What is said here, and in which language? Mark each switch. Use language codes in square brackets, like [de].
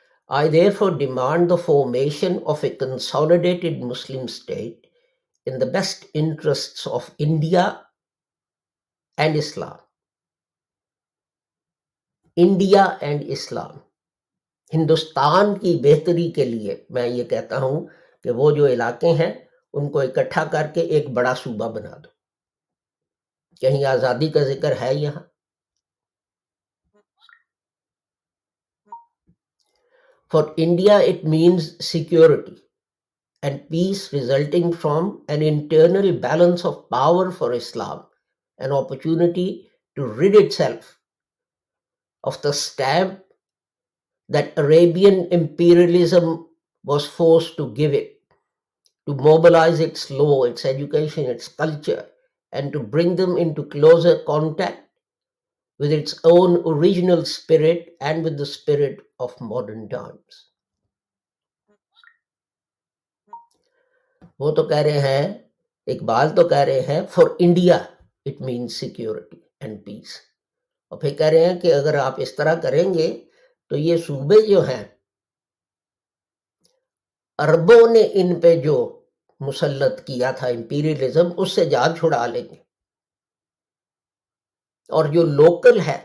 [en] I therefore demand the formation of a consolidated Muslim state in the best interests of India and Islam. India and Islam, [ur] ہندوستان کی بہتری کے لیے میں یہ کہتا ہوں کہ وہ جو علاقے ہیں ان کو اکٹھا کر کے ایک بڑا صوبہ بنا دو. کہیں آزادی کا ذکر ہے یہاں؟ [en] For India, it means security and peace resulting from an internal balance of power for Islam, an opportunity to rid itself of the stamp that Arabian imperialism was forced to give it, to mobilize its law, its education, its culture, and to bring them into closer contact with its own original spirit and with the spirit of modern times. [ur] وہ تو کہہ رہے ہیں، اقبال تو کہہ رہے ہیں [en] for India it means security and peace, [ur] اور پھر کہہ رہے ہیں کہ اگر آپ اس طرح کریں گے تو یہ صوبے جو ہیں عربوں نے ان پہ جو مسلط کیا تھا امپیریلزم، اس سے جان چھڑا لیں گے، اور جو لوکل